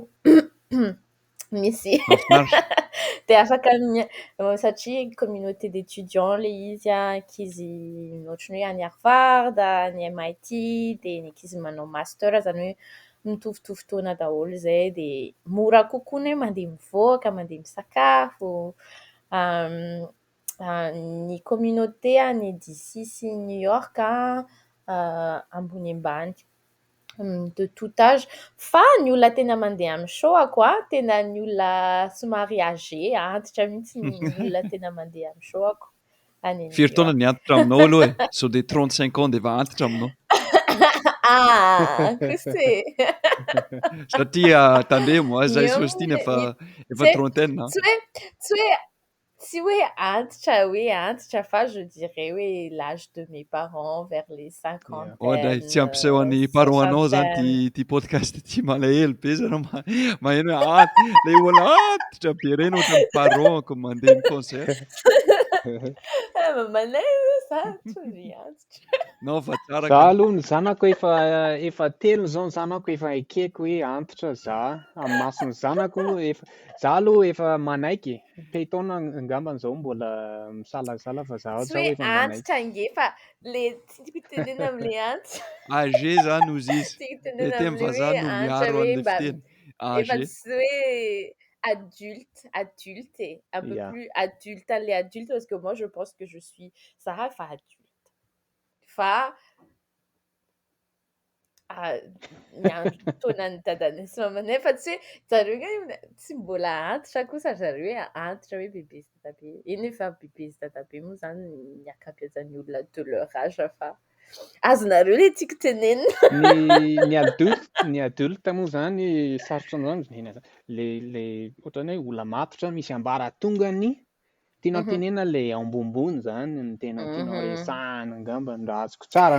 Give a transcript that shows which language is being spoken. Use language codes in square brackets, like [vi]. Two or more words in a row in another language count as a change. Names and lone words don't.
[mg] Misy dia afaka satria [fr] communauté d'étudiants [mg] ilay izy, ankizy ohatran'ny hoe any Harvard, any MIT, dia ny ankizy manao master, zany hoe mitovitovy taona daholo izay dia mora kokoa ny hoe mandeha mivoaka, mandeha misakafo. Ny communauté any DC sy New York ambony ambany. [fr] de tout âge. [mg] Fa ny olona tena mandeha amin'ny show-ako tena ny olona somary âgé, antitra mihitsy ny olona tena mandeha amin'ny show-ako any Firy taona anio. ny antitra aminao aloha e? Sao [fr] de 35 ans [mg] de efa antitra aminao. Koste. Satria tandremo zahay Io Sostine efa tsy [fr] trentaine a. [mg] tsy hoe antitra fa [fr] je dirais [mg] hoe [fr] l'âge de mes parents vers les [en] Yeah. [mg] Ohatry tsy [fr] cinquantaines, [mg] ampiseho an'ny parent anao zany [fr] soixantaines. [mg] ty podcast ty malahelo be zareo maheno hoe le olona antitra be reny ohatran'ny parent-ko mandeha ny concert. Mamanay sarotra ny antitra. Non fa tsara Za ka. aloha ny zanako efa telo zao ny zanako efa ekeko hoe antitra za amin'ny mason'ny zanako za aloha efa manaiky pehitaona angambany zao mbola misalasala fa za Tsy zao hoe efa manaiky. antitra nge fa le tiako tenena amin'le antitra. Âgé zany ozy izy. Tiako Le tenena teny amin'le vazaha hoe no antitra miaro hoe an'le mba fiteny. efa Âgé. tsy hoe [fr] adulte, un peu [en] Yeah. [fr] plus adulte, les adultes, parce que moi je pense que je suis Sarah efa adulte. [mg] Fa miandry taonan'ny dadanay sy mamanay fa tsy hoe zareo nge tsy mbola antitra kosa zareo hoe antitra hoe bebe sy dadabe. Eny efa bebe sy dadabe moa zany ny ankabeazan'ny olona [fr] de leur âge [mg] fa azonareo le tiako tenenina. Ny adulte moa zany sarotra zany le ohatrany hoe olona matotra misy ambaratongany tianao tenena le ambonimbony zany ny tena tianao resahana angamba no raha azoko tsara.